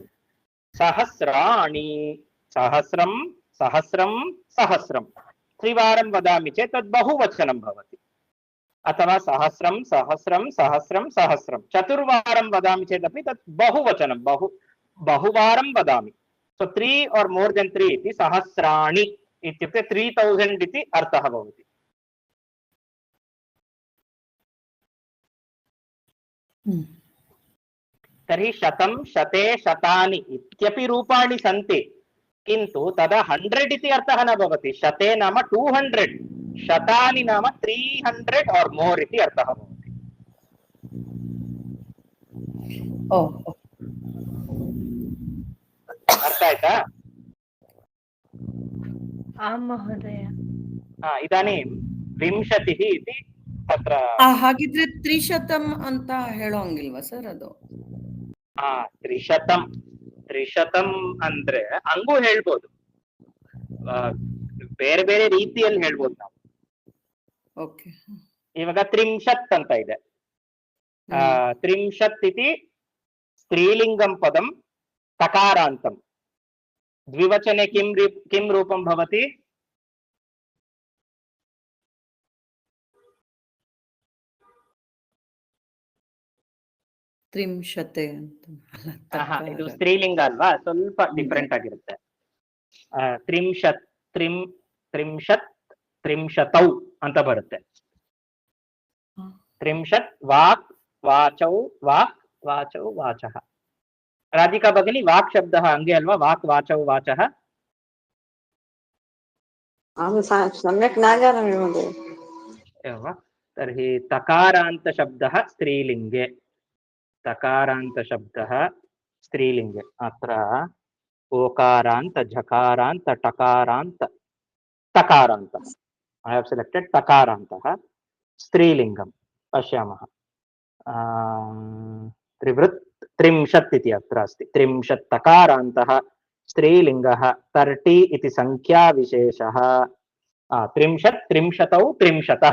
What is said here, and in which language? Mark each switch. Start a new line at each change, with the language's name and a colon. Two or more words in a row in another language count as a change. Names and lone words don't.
Sanskrit: सहस्राणि, सहस्रं सहस्रं सहस्रं। त्रिवारं वदामि चेत् तद् बहुवचनं भवति। अथवा सहस्रं सहस्रं सहस्रं सहस्रं। चतुर्वारं वदामि चेदपि तत् बहुवचनं, बहुवारं वदामि। सो 3
English: or more than 3
Sanskrit: इति सहस्राणि इत्युक्ते 3000 इति अर्थः भवति। तर्हि शतं शते शतानि इत्यपि रूपाणि सन्ति, किन्तु तदा 100 इति अर्थः न भवति। शते नाम 200, शतानि नाम 300 or more इति अर्थः भवति।
Kannada: ಅರ್ಥ ಆಯ್ತಾ?
Sanskrit: आं महोदय। इदानीं 20 इति तत्र
Kannada: ಹಾಗಿದ್ರೆ 300 ಅಂತ ಹೇಳೋಂಗಿಲ್ವಾ ಸರ್? ಅದು 300 ಅಂದ್ರೆ ಹಂಗೂ ಹೇಳ್ಬೋದು, ಬೇರೆ ಬೇರೆ ರೀತಿಯಲ್ಲಿ ಹೇಳ್ಬೋದು ನಾವು. ಓಕೆ, ಇವಾಗ 30 ಅಂತ ಇದೆ.
Sanskrit: 30 इति स्त्रीलिंगं पदं तकारान्तं। द्विवचने किं रूपं भवति?
Kannada: त्रिंशते ಅಂತ. ಇದು ಸ್ತ್ರೀಲಿಂಗ ಅಲ್ವಾ, ಸ್ವಲ್ಪ ಡಿಫರೆಂಟ್ ಆಗಿರುತ್ತೆ. 30 ತ್ರಿಂಶತೌ ಅಂತ ಬರುತ್ತೆ.
Sanskrit: 30 वाक् वाचौ वाक् वाचौ वाचः। राधिका भगिनी, वाक् शब्दः
Kannada: ಅಂಗೆ ಅಲ್ವಾ?
Sanskrit: वाक् वाचौ वाचः। सम्यक् न जानामि महोदय। एवं वा? तर्हि तकारान्त शब्दः स्त्रीलिङ्गे, तकारान्त शब्दः स्त्रीलिङ्गे। अत्र ओकारान्त झकारान्त टकारान्त तकारान्त।
English: I have selected
Sanskrit: तकारान्तः स्त्रीलिङ्गं। पश्यामः। त्रिवृत् 30 इति अत्र अस्ति। 30 तकारान्तः स्त्रीलिङ्गः। 30 इति संख्याविशेषः। 30 त्रिंशतौ त्रिंशतः।